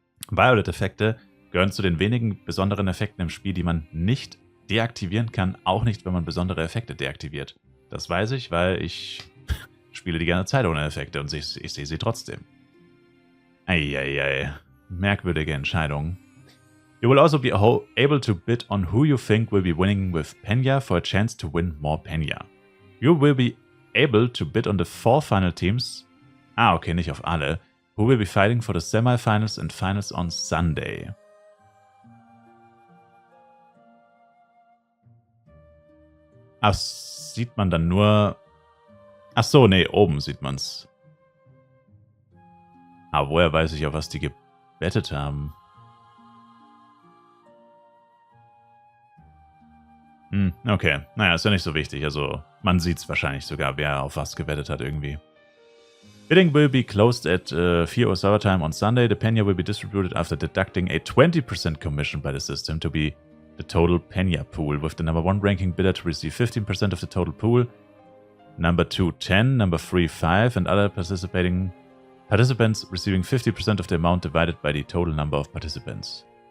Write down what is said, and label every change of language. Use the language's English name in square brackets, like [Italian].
[German] Violet-Effekte gehören zu den wenigen besonderen Effekten im Spiel, die man nicht deaktivieren kann, auch nicht, wenn man besondere Effekte deaktiviert. Das weiß ich, weil ich spiele die ganze Zeit ohne Effekte und ich sehe sie trotzdem. Eieiei. Merkwürdige Entscheidung. [English] You will also be able to bid on who you think will be winning with Penya for a chance to win more Penya. You will be able to bid on the 4 final teams, okay, [German] nicht auf alle, [English] who will be fighting for the semifinals and finals on Sunday. [German] Ach, sieht man dann nur... Ach so, nee, oben sieht man's. Aber woher weiß ich, auf was die gebettet haben? Okay. Naja, ist ja nicht so wichtig. Also, man sieht's wahrscheinlich sogar, wer auf was gewettet hat irgendwie. [English] Bidding will be closed at 4 Uhr server time on Sunday. The Penya will be distributed after deducting a 20% commission by the system to be the total Penya pool, with the number 1 ranking bidder to receive 15% of the total pool, number 2 10, number 3 5, and other participants receiving 50% of the amount divided by the total number of participants.